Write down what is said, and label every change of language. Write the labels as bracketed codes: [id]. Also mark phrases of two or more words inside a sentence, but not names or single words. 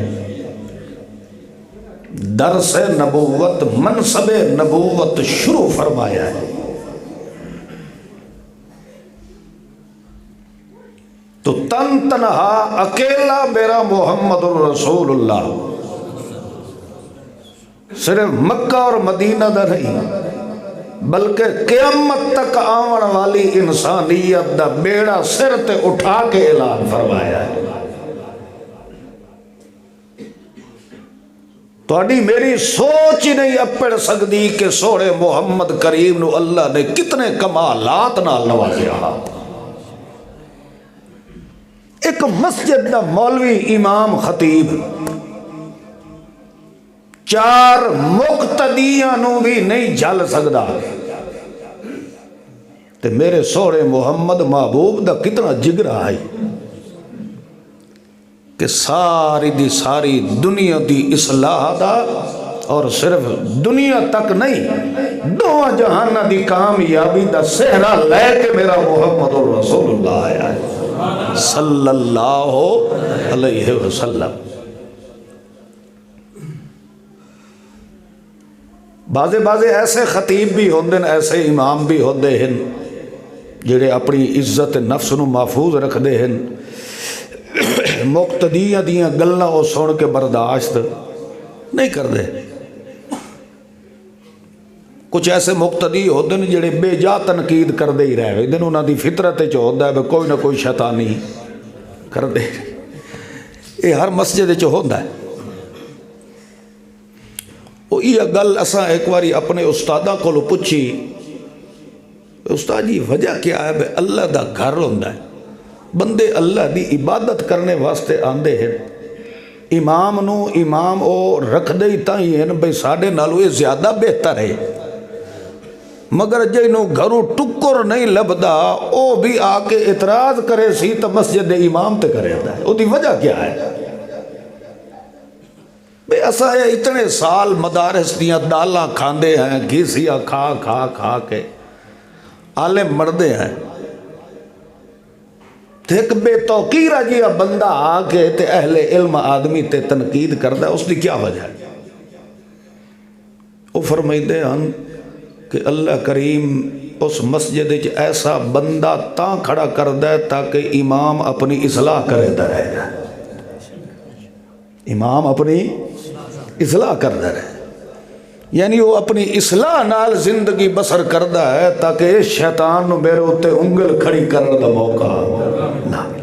[pa] درس نبوت، منصب نبوت شروع فرمایا ہے، تو تن تنہا اکیلا میرا محمد الرسول اللہ صرف مکہ اور مدینہ دا نہیں بلکہ قیامت تک آون والی انسانیت دا بیڑا سر تے اٹھا کے اعلان فرمایا ہے۔ تو اڈی میری سوچ ہی نہیں اپڑ سکتی کہ سوڑے محمد کریم نو اللہ نے کتنے کمالات نال نوازیا۔ ایک مسجد دا مولوی امام خطیب 4 مقتدیاں نو بھی نہیں جھل سکدا، تے میرے سوڑے محمد محبوب دا کتنا جگرا ہے کہ ساری دی ساری دنیا دی اصلاح دا، اور صرف دنیا تک نہیں 2 جہانہ دی کامیابی دا سہرا لے کے میرا محمد الرسول اللہ آیا ہے [ar] صلی اللہ علیہ وسلم۔ [pa] بازے ایسے خطیب بھی ہوندے ہیں، ایسے امام بھی ہوندے ہیں جڑے اپنی عزت نفس نو محفوظ رکھ دے ہیں، مقتدیاں دیاں گلاں او سن کے برداشت نہیں کر دے۔ کچھ ایسے مقتدی ہوندے ہیں جڑے بے جا تنقید کر دے ہی رہے دن، انہاں دی فطرت چ ہوندا ہے کوئی نہ کوئی شیطانی کر دے، یہ ہر مسجد چ ہوندا ہے۔ یہ گل اساں ایک باری اپنے استاداں کو پوچھی، استاد جی وجہ کیا ہے؟ اللہ دا گھر ہوندا ہے، بندے اللہ دی عبادت کرنے واسطے آندے ہیں، امام او رکھ دے تا ہی ہیں بھئی ساڑے نالو یہ زیادہ بہتر ہے، مگر جنہوں گھروں ٹکر نہیں لبدا او بھی آ کے اعتراض کرے سی تو مسجد امام تے کرے دا ہے۔ او دی وجہ کیا ہے؟ بے ایسا ہے اتنے سال مدارس دیاں دالاں کھاندے ہیں، گھیسیاں کھا کھا کھا کے عالم مردے ہیں، ایک بے توقیرہ جیا بندہ آ کے تے اہل علم آدمی تے تنقید کردا ہے، اس دی کیا وجہ ہے؟ وہ فرمائدے ہیں کہ اللہ کریم اس مسجد وچ ایسا بندہ تاں کھڑا کردا ہے تاکہ امام اپنی اصلاح کرے رہے، امام اپنی اصلاح کردا رہے، یعنی وہ اپنی اصلاح نال زندگی بسر کردا ہے تاکہ شیطان نو میرے اوتے انگل کھڑی کرنے دا موقع نہ ملے۔